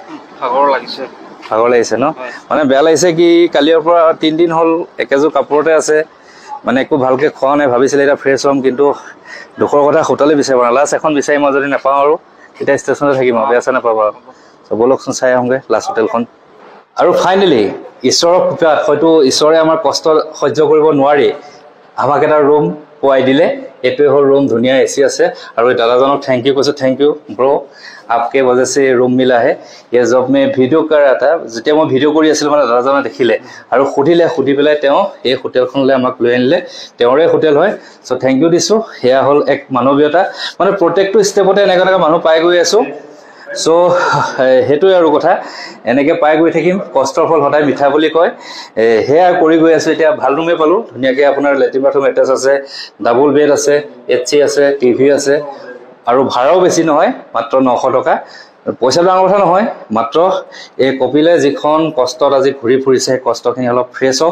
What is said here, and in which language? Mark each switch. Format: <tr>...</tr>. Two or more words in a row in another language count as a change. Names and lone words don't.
<as>ভাগৰ লাগিছে ন মানে বেয়া লাগিছে কি কালিৰ পৰা 3 দিন হ'ল একেযোৰ কাপোৰতে আছে মানে একো ভালকৈ খোৱা নাই ভাবিছিলে এতিয়া ফ্ৰেছ হ'ম কিন্তু দুখৰ কথা হোটেলে বিচাৰিব না লাষ্ট এখন বিচাৰি মই যদি নাপাওঁ আৰু এতিয়া ষ্টেচনতে থাকিম আৰু বেয়া চেয়া নাপাবা চ' বলকচোন চাই আহোঁগৈ লাষ্ট হোটেলখন আৰু ফাইনেলি ঈশ্বৰৰ কৃপাত হয়তো ঈশ্বৰে আমাৰ কষ্ট সহ্য কৰিব নোৱাৰি আমাক এটা ৰুম পোৱাই দিলে এইটোৱে হ'ল ৰুম ধুনীয়া এচি আছে আৰু এই দাদাজনক</as> <en>thank you</en> <as>কৈছোঁ</as> <en>thank you bro'</en> <as>आपके</as> <hi>वजह से रूम मिला है ये जब मैं वीडियो कर रहा था</hi> <as>যেতিয়া মই ভিডিঅ' কৰি আছিলোঁ মানে দাদাজনে দেখিলে আৰু সুধি পেলাই তেওঁ এই হোটেলখনলৈ আমাক লৈ আনিলে তেওঁৰে হোটেল হয় চ'</as> <en>thank you</en> <as>দিছোঁ সেয়া হ'ল এক মানৱীয়তা মানে প্ৰত্যেকটো ষ্টেপতে এনেকুৱা মানুহ পাই গৈ আছোঁ চ' সেইটোৱে আৰু কথা এনেকৈ পাই গৈ থাকিম কষ্টৰ ফল সদায় মিঠা বুলি কয় সেয়া কৰি গৈ আছোঁ এতিয়া ভাল ৰুমেই পালোঁ ধুনীয়াকৈ আপোনাৰ</as> <en>latrine bathroom attach</en> <as>আছে</as> <en>double bed</en> <as>আছে AC আছে টিভি আছে আৰু ভাড়াও বেছি নহয় মাত্ৰ 900 টকা পইচা ডাঙৰ কথা নহয়, মাত্ৰ এই কপিলে যিখন কষ্টত আজি ঘূৰি ফুৰিছে সেই কষ্টখিনি অলপ ফ্ৰেছ হওক।</as>